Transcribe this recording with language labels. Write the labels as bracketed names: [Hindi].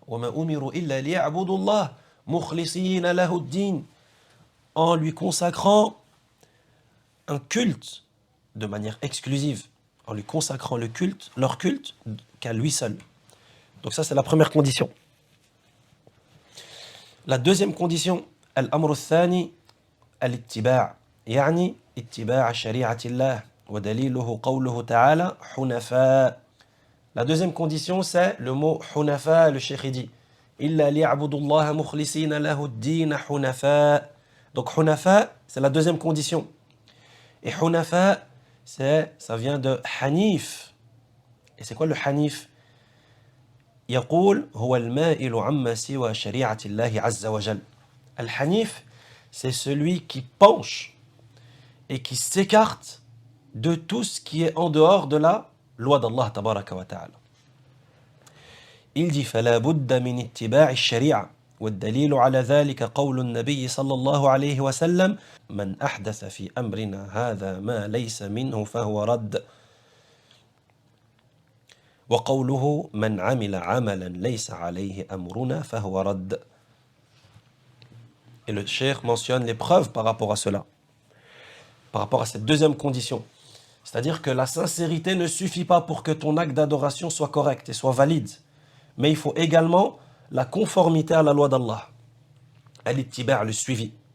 [Arabic] وَمَا أُمِرُوا إِلَّا لِيَعْبُدُوا اللَّهَ مُخْلِصِينَ لَهُ الدِّينَ, [French] en lui consacrant un culte de manière exclusive, en lui consacrant le culte, leur culte, qu'à lui seul. Donc ça c'est la première condition. La deuxième condition, [Arabic] الأمر الثاني الاتباع, يعني اتباع شريعة الله ودليله قوله تعالى حنفاء. [French] La deuxième condition, c'est le mot حنفاء, le cheikh dit [Arabic] إلا ليعبدوا الله مخلصين له الدين حنفاء. [French] Donc حنفاء, c'est la deuxième condition. Et حنفاء, ça vient de hanif. Et c'est quoi le hanif? [Arabic] يقول هو المائل عما سوى شريعة الله عز وجل. [French] Al-Hanif, c'est celui qui penche et qui s'écarte de tout ce qui est en dehors de la loi d'Allah tabaraka wa ta'ala. Il dit [Arabic] فلا بد من اتباع الشريعة والدليل على ذلك قول النبي صلى الله عليه وسلم من أحدث في أمرنا هذا ما ليس منه فهو رد. وقوله من عمل عملا ليس عليه أمرنا فهو رد. [French] Et le cheikh mentionne les preuves par rapport à cela, par rapport à cette deuxième condition. C'est-à-dire que la sincérité ne suffit pas pour que ton acte d'adoration soit correct et soit valide. Mais il faut également la conformité à la loi d'Allah. Al-ittiba', le suivi.